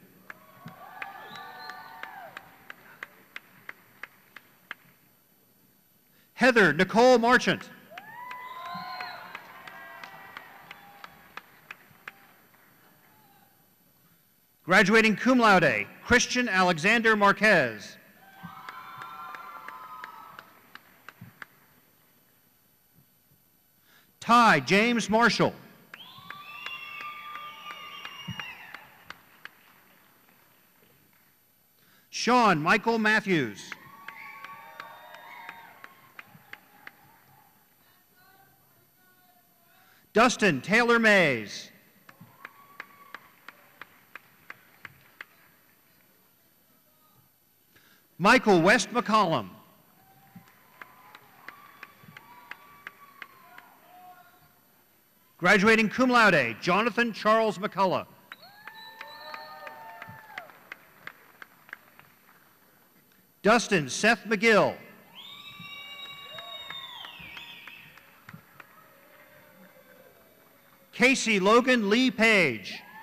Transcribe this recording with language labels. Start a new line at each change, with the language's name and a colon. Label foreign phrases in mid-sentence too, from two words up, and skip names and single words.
English: Heather Nicole Marchant. Graduating
Latin: cum laude,
English: Christian Alexander Marquez. Ty James Marshall. Sean Michael Matthews. Dustin Taylor Mays. Michael West McCollum. Graduating
Latin: cum laude,
English: Jonathan Charles McCullough. Dustin Seth McGill. Casey Logan Lee Page.